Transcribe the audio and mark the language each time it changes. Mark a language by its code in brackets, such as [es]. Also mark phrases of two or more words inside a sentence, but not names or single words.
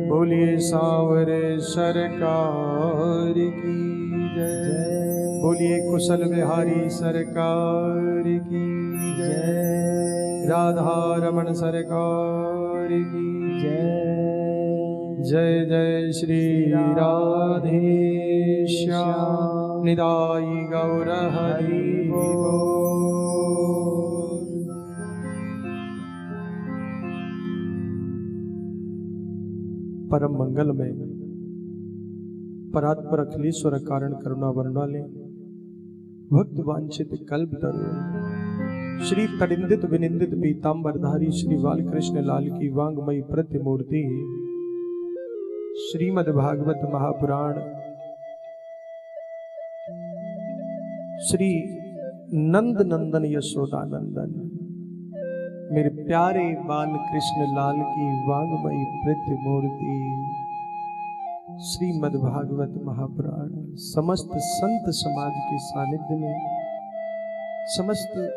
[hi] बोलिए सांवरे सरकार की जय। बोलिए कुशल बिहारी सरकार की जय। राधा रमण सरकार की जय। जय जय श्री राधे श्याम निदाई गौर हरि बोल। परम मंगल में परात्पर अखिलेश्वर कारण करुणा वर्णाले भक्त वांछित कल्प तरु श्री तडिंदित विनिंदित पीतांबरधारी श्री बालकृष्ण लाल की वांगमयी प्रतिमूर्ति श्रीमद् भागवत महापुराण श्री नंद नंदन यशोदानंदन मेरे प्यारे बाल कृष्ण लाल की वांगमयी प्रतिमूर्ति श्रीमद् भागवत महापुराण समस्त संत समाज के सानिध्य में, समस्त